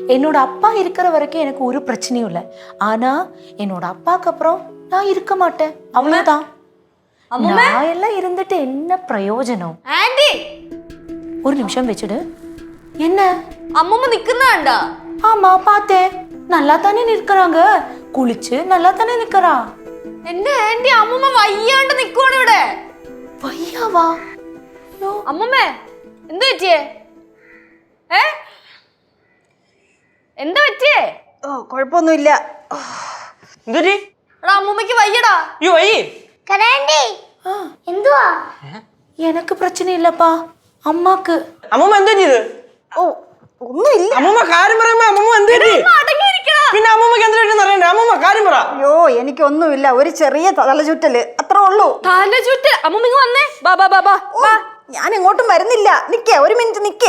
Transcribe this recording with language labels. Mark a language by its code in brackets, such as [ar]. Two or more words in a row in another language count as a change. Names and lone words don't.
[ta] என்னோட அப்பா இருக்கிற வரைக்கும் எனக்கு ஒரு பிரச்சனையும் இல்லை. ஆனா என்னோட அப்பாக்கு அப்புறம் நான் இருக்க மாட்டேன், அவ்வளவுதான். நான் எல்லாம் இருந்துட்டு என்ன பிரயோஜனம்? [ml] ആന്റി [ta] ஒரு நிமிஷம் வச்சுடு. என்ன [ml] അമ്മൂമ്മ നിക്കുന്നാണ്ടാ? [ta] ஆமா பார்த்தேன், நல்லா தானே நிற்கிறாங்க, குளிச்சு நல்லா தானே நிற்கிறா. [ml] എന്റെ ആന്റി അമ്മൂമ്മ വയ്യാണ്ട് നിക്കുവാണ് ഇവിടെ. വയ്യാവാ? അമ്മൂമ്മേ എന്ത് പറ്റിയേ? എന്താ പറ്റിയേ? ഓ കുഴപ്പമൊന്നുമില്ല. എന്തുപറ്റി? എടാ അമ്മൂമ്മക്ക് വയ്യടാ. അയ്യോ വയ്യേ? എന്തുവാ? [ta] எனக்கு பிரச்சனை இல்லப்பா, [ml] അമ്മാക്ക്. അമ്മൂമ്മ എന്താ ചെയ്ത്? ഓ ഒന്നുമില്ല. അമ്മൂമ്മ കാര്യം പറയുമ്പോ അമ്മൂമ്മ എന്ത് പറ്റി? പിന്നെ അമ്മൂമ്മക്ക് എന്ത് പറ്റിയെന്ന് അറിയണ്ടേ? അമ്മൂമ്മ കാര്യം പറ. അയ്യോ എനിക്കൊന്നുമില്ല, ഒരു ചെറിയ തലചുറ്റല് അത്രേ ഉള്ളൂ. തലചുറ്റൽ? അമ്മൂമ്മ വന്നേ, ബാ ബാ ബാ ബാ. ഞാൻ എങ്ങോട്ടും വരുന്നില്ല, നിക്ക്, ഒരു മിനിറ്റ് നിക്ക്.